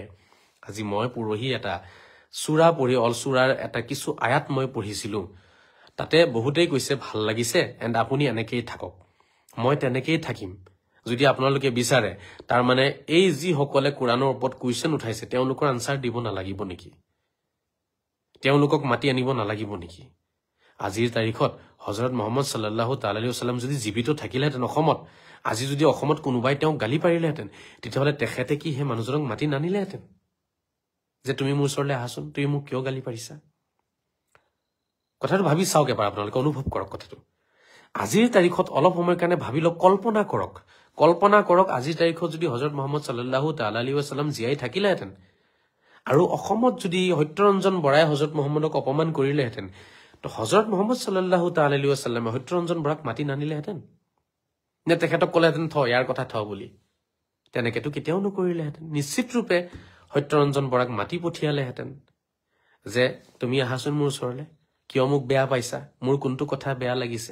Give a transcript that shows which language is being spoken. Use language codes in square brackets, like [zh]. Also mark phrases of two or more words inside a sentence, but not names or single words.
[as] আজি মই পৰহি এটা সূৰা পঢ়ি, অল সূৰাৰ এটা কিছু আয়াত মই পঢ়িছিলো, তাতে বহুতেই কৈছে ভাল লাগিছে, এণ্ড আপুনি এনেকেই থাকক। মই তেনেকেই থাকিম যদি আপোনালোকে বিচাৰে। তাৰ মানে এই যিসকলে কোৰাণৰ ওপৰত কুৱেশ্যন উঠাইছে তেওঁলোকৰ আনসাৰ দিব নালাগিব নেকি? তেওঁলোকক মাতি আনিব নালাগিব নেকি? আজিৰ তাৰিখত হযৰত মুহাম্মদ [ar] صلى الله تعالى عليه وسلم [as] যদি জীৱিত থাকিলেহেঁতেন অসমত, আজি যদি অসমত কোনোবাই তেওঁক গালি পাৰিলেহেঁতেন, তেতিয়াহ'লে তেখেতে কি সেই মানুহজনক মাতি নানিলেহেঁতেন যে তুমি মোৰ ওচৰলৈ আহাচোন, তুমি মোক কিয় গালি পাৰিছা? কথাটো ভাবি চাওক এবাৰ, আপোনালোকে অনুভৱ কৰক কথাটো। আজিৰ তাৰিখত অলপ সময়ৰ কাৰণে ভাবি লওক, কল্পনা কৰক আজিৰ তাৰিখত যদি হযৰত মুহাম্মদ [ar] صلى الله تعالى عليه وسلم [as] জীয়াই থাকিলেহেঁতেন, আৰু অসমত যদি সত্যৰঞ্জন বৰাই হযৰত মুহাম্মদক অপমান কৰিলেহেঁতেন, তো হযৰত মুহাম্মদ [ar] صلى الله تعالى عليه [as] ওয়াসাল্লামে সত্যৰঞ্জন বৰাক মাতি নানিলেহেঁতেন নে তেখেতক ক'লেহেঁতেন ইয়াৰ কথা বুলি? তেনেকেতো কেতিয়াও নকৰিলেহেঁতেন। নিশ্চিত ৰূপে সত্যৰঞ্জন বৰাক মাতি পঠিয়ালেহেঁতেন যে তুমি আহাচোন মোৰ ওচৰলৈ, কিয় মোক বেয়া পাইছা, মোৰ কোনটো কথা বেয়া লাগিছে।